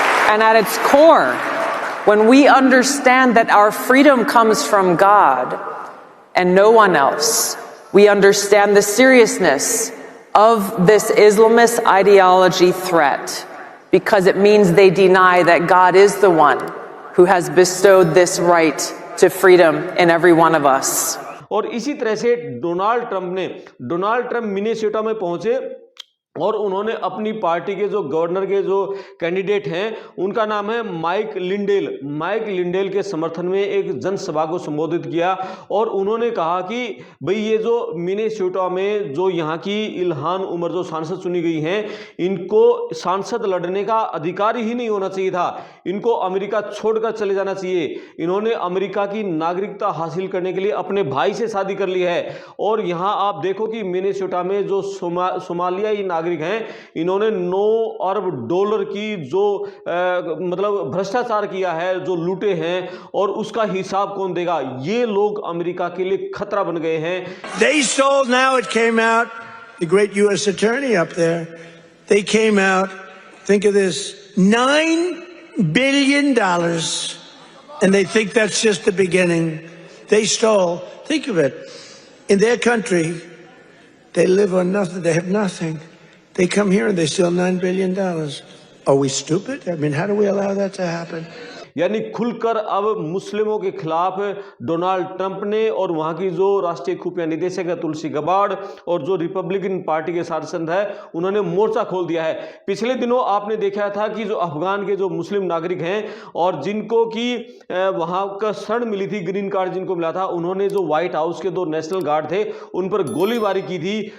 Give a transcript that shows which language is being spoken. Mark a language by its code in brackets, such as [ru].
[en] And at its core, when we understand that our freedom comes from God and no one else, we understand the seriousness of this Islamist ideology threat. Because it means they deny that God is the one who has bestowed this right to freedom in every one of us. [hi] और इसी तरह से Donald Trump Minnesota में पहुंचे और उन्होंने अपनी party के जो गवर्नर के जो कैंडिडेट हैं उनका नाम है माइक लिंडेल के समर्थन में एक जनसभा को संबोधित किया। और उन्होंने कहा कि भाई ये जो मिनेसोटा में जो यहाँ की इल्हान उमर जो सांसद चुनी गई हैं, इनको सांसद लड़ने का अधिकार ही नहीं होना चाहिए था, इनको अमेरिका छोड़कर चले जाना चाहिए। इन्होंने अमेरिका की नागरिकता हासिल करने के लिए अपने भाई से शादी कर ली है। और यहाँ आप देखो कि मिनेसोटा में जो सोमालियाई नागरिक हैं, इन्होंने 9 अरब डॉलर की जो मतलब भ्रष्टाचार किया है, जो लूटे हैं, और उसका हिसाब कौन देगा? ये लोग अमेरिका के लिए खतरा बन गए हैं। [en] They stole, now it came out, the great U.S. attorney up there, they came out, think of this, $9 billion, and they think that's just the beginning. They stole, think of it, in their country, they live on nothing, they have nothing. They come here and they steal $9 billion. Are we stupid? I mean, how do we allow that to happen? [hi] यानी खुलकर अब मुस्लिमों के खिलाफ Donald Trump ने और वहां की जो राष्ट्रीय खुफिया निदेशक है तुलसी गबार्ड और जो रिपब्लिकन पार्टी के सांसद है उन्होंने मोर्चा खोल दिया है। पिछले दिनों आपने देखा था कि जो अफगान के जो मुस्लिम नागरिक हैं और जिनको की वहां का शरण मिली थी, ग्रीन कार्ड जिनको मिला था, उन्होंने जो व्हाइट हाउस के 2 नेशनल गार्ड थे उन पर गोलीबारी की थी।